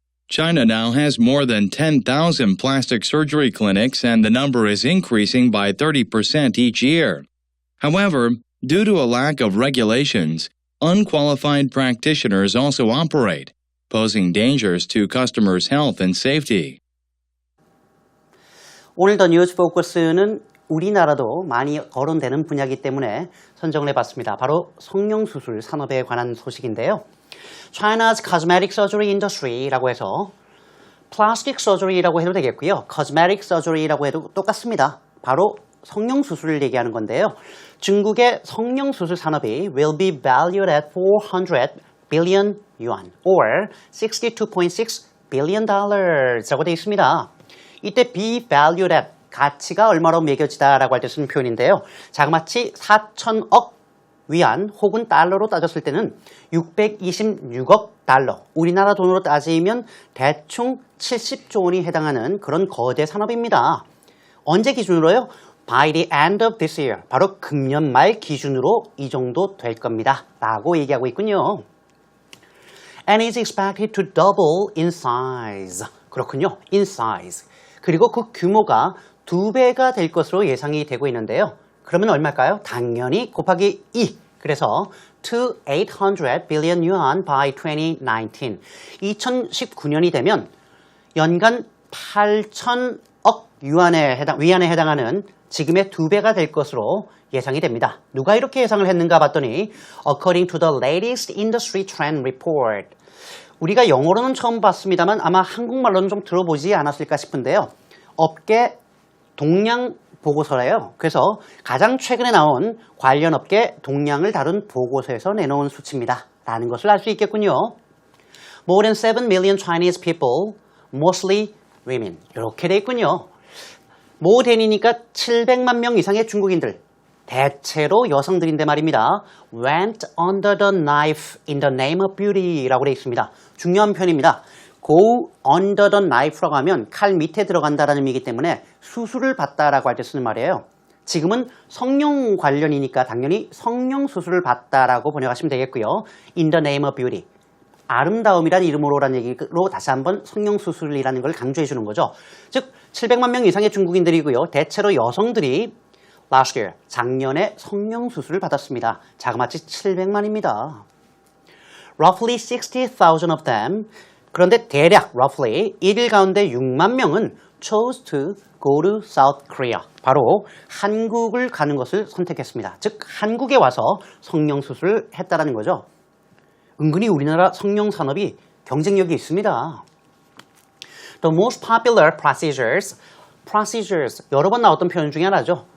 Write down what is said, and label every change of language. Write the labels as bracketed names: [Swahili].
[English] China now has more than 10,000 plastic surgery clinics, and the number is increasing by 30% each year. However, due to a lack of regulations, unqualified practitioners also operate, posing dangers to customers' health and safety. [Korean] 오늘 더 뉴스 포커스는 우리나라도 많이 거론되는 분야이기 때문에 선정을 해봤습니다. 바로 성형수술 산업에 관한 소식인데요. [English] China's cosmetic surgery industry [Korean] 라고 해서 plastic surgery라고 해도 되겠고요. cosmetic surgery라고 해도 똑같습니다. 바로 성형수술을 얘기하는 건데요. 중국의 성형수술 산업이 [English] will be valued at 400 billion yuan or 62.6 billion dollars라고 [Korean] 되어 있습니다. 이때 be valued at 가치가 얼마로 매겨지다라고 할 때 쓰는 표현인데요. 자그마치 4천억 위안 혹은 달러로 따졌을 때는 626억 달러, 우리나라 돈으로 따지면 대충 70조 원이 해당하는 그런 거대 산업입니다. 언제 기준으로요? [English] By the end of this year, [Korean] 바로 금년 말 기준으로 이 정도 될 겁니다. 라고 얘기하고 있군요. [English] And is expected to double in size. [Korean] 그렇군요. in size. 그리고 그 규모가 2배가 될 것으로 예상이 되고 있는데요. 그러면 얼마일까요? 당연히 곱하기 2. [English] 그래서 to 800 billion yuan by 2019. [Korean] 2019년이 되면 연간 8천억 위안에 해당하는 지금의 2배가 될 것으로 예상이 됩니다. 누가 이렇게 예상을 했는가 봤더니 [English] according to the latest industry trend report. [Korean] 우리가 영어로는 처음 봤습니다만 아마 한국말로는 좀 들어보지 않았을까 싶은데요. 업계 동향 보고서래요. 그래서 가장 최근에 나온 관련 업계 동향을 다룬 보고서에서 내놓은 수치입니다. 라는 것을 알 수 있겠군요. [English] More than 7 million Chinese people, mostly women. [Korean] 이렇게 돼 있군요. more than이니까 700만 명 이상의 중국인들, 대체로 여성들인데 말입니다. [English] went under the knife in the name of beauty라고 [Korean] 돼 있습니다. 중요한 표현입니다. [English] go under the knife [Korean] 라고 하면 칼 밑에 들어간다라는 의미이기 때문에 수술을 받다라고 할 때 쓰는 말이에요. 지금은 성형 관련이니까 당연히 성형 수술을 받다라고 번역하시면 되겠고요. [English] in the name of beauty. [Korean] 아름다움이란 이름으로라는 얘기로 다시 한번 성형 수술이라는 걸 강조해 주는 거죠. 즉 700만 명 이상의 중국인들이고요. 대체로 여성들이 last year, 작년에 성형 수술을 받았습니다. 자그마치 700만입니다. [English] Roughly 60,000 of them [Korean] 그런데 대략 roughly 1일 가운데 6만 명은 [English] chose to go to South Korea. [Korean] 바로 한국을 가는 것을 선택했습니다. 즉 한국에 와서 성형수술을 했다라는 거죠. 은근히 우리나라 성형산업이 경쟁력이 있습니다. [English] The most popular procedures [Korean] 여러 번 나왔던 표현 중에 하나죠.